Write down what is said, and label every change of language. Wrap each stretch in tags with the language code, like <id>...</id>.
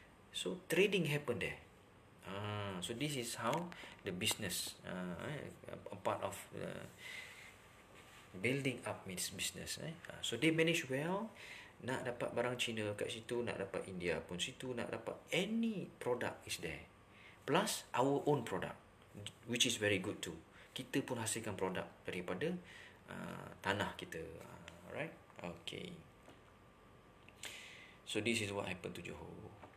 <en>So trading happen there. So this is how the business, a part of building up its business. So they manage well.</en> <ms>Nak dapat barang Cina kat situ, nak dapat India pun situ, nak dapat</ms> <en>any product is there. Plus our own product, which is very good too.</en> <ms>Kita pun hasilkan produk daripada tanah kita.</ms> <en>Alright? Okay. So this is what happened to Johor.</en>